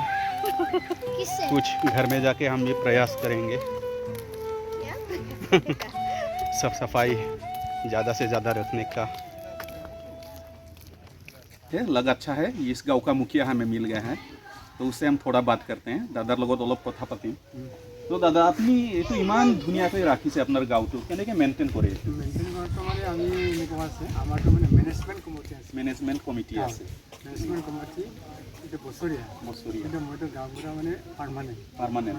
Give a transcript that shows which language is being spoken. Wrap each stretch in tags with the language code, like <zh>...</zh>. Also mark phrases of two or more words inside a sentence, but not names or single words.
<hi>कुछ घर में जाके हम ये प्रयास करेंगे। सब सफाई ज़्यादा से ज़्यादा रखने का। ये लग अच्छा है। इस गांव का मुखिया हमें मिल गया है, तो उससे हम थोड़ा बात करते हैं।</hi> <as>दादार লগত অলপ কথা পাতিম। তো দাদা, আপনি এইটো ইমান ধুনীয়াকৈ ৰাখিছে আপোনাৰ গাঁওটো, কেনেকৈ মেইনটেইন কৰে? মেইনটেইন কৰাটো মানে আমি এনেকুৱা আছে, আমাৰতো মানে</as> <en>management committee</en> <as>আছে।</as> <en>management committee</en> <as>আছে।</as> <en>management committee</en> <as>এইটো বছৰীয়া। কিন্তু মইতো গাঁওবুঢ়া মানে পাৰ্মানেণ্ট।</as>